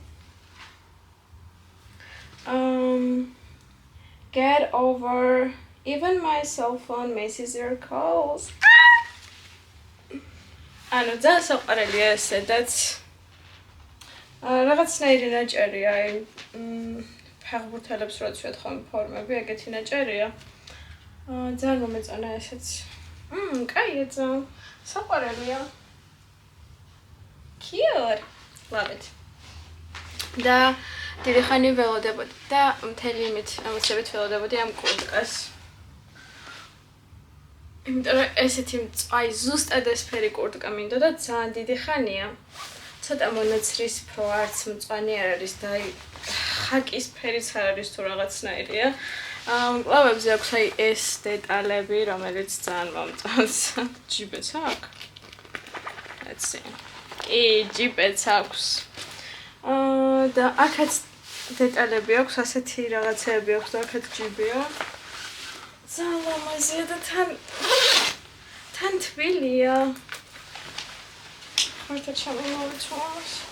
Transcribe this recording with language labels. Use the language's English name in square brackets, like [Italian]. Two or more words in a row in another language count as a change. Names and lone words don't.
[English] get over even my cell phone misses your calls. [Georgian] ანუ ძალიან საყვარელია ესედაც. რაღაცნაირი ნაჭერია, ფეხბურთელებს რო ცვიოთ ხოლმე ფორმები, ეგეთი ნაჭერია. ძალიან მომეწონა ესეც. კაია ძალიან. საყვარელია. [English] Cute. Love it. [Georgian] და დიდი ხანი ველოდებოდი და მთელი იმით ამოცებით ველოდებოდი ამ კურტკას. იმიტომ რომ ესეთი მწვაი ზუსტად ესფერი კურტკა მინდო და ძალიან დიდი ხანია. ცოტა მონაცრისფრო არც მწვანე არ არის და ხაკის ფერიც არ არის თუ რაღაცნაირია. მკლავებზე აქვს აი ეს დეტალები, რომელიც ძალიან მომწონს. ჯიბეც აქვს? [English] Let's see. [Georgian] ჯიბეც აქვს. და აქაც დეტალები აქვს, ასეთი რაღაცეები აქვს და აქაც ჯიბია. ძალიან ლამაზია და თან თბილია. ხართა ჩამოვიცვას.